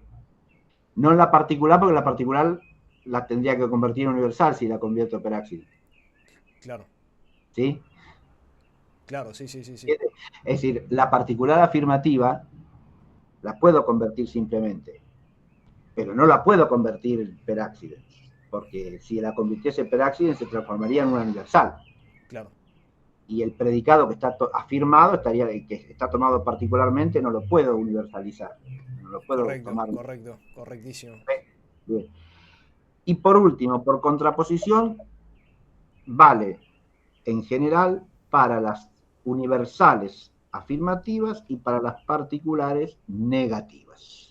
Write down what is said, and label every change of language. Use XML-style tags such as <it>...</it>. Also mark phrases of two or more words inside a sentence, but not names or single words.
<es>No en la particular, porque la particular la tendría que convertir en universal si la convierto</es> <la>per accidens.</la> <es>Claro. ¿Sí? Claro, sí. Es decir, la particular afirmativa la puedo convertir simplemente, pero no la puedo convertir</es> <la>per accidens,</la> <es>porque si la convirtiese</es> <la>per accidens</la> <es>se transformaría en una universal. Claro. Y el predicado que está afirmado, que está tomado particularmente, no lo puedo universalizar. No lo puedo tomar. Correctísimo. Bien. Y por último, por contraposición, vale en general para las universales afirmativas y para las particulares negativas.</es>